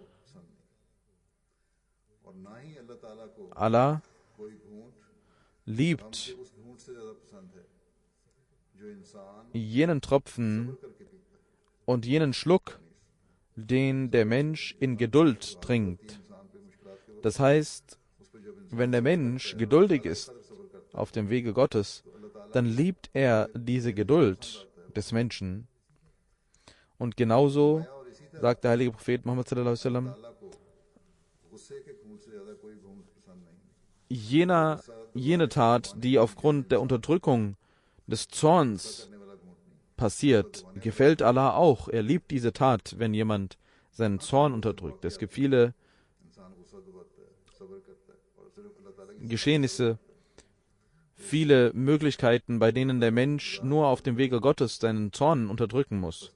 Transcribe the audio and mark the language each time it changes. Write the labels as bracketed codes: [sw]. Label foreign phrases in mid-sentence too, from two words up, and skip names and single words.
[de] Allah liebt jenen Tropfen und jenen Schluck, den der Mensch in Geduld trinkt. Das heißt, wenn der Mensch geduldig ist auf dem Wege Gottes, dann liebt er diese Geduld des Menschen. Und genauso sagt der heilige Prophet Muhammad [ar] صلى الله عليه وسلم, [de] jene Tat, die aufgrund der Unterdrückung des Zorns passiert, gefällt Allah auch. Er liebt diese Tat, wenn jemand seinen Zorn unterdrückt. Es gibt viele Geschehnisse, viele Möglichkeiten, bei denen der Mensch nur auf dem Wege Gottes seinen Zorn unterdrücken muss.